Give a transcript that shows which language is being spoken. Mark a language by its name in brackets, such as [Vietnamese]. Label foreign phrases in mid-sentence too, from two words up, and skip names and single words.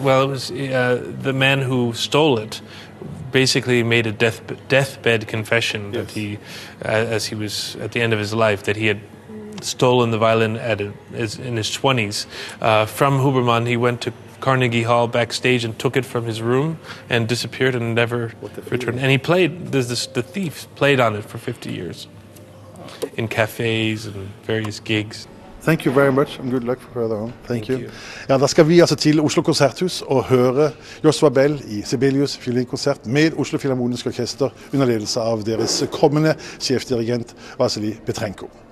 [English] Well, it was the man who stole it basically made a deathbed confession that he, as he was at the end of his life, that he had stolen the violin in his 20s from Huberman. He went to Carnegie Hall backstage and took it from his room and disappeared and never returned. And he played. The thief played on it for 50 years in cafes and various gigs. Thank you very much and good luck further on. Thank you. [Norwegian] Ja, da skal vi altså til Oslo Konserthus og høre Joshua Bell i Sibelius Violin Concerto med Oslo Philharmonic Orchestra under ledelse av deres kommende sjefdirigent Vasily Petrenko.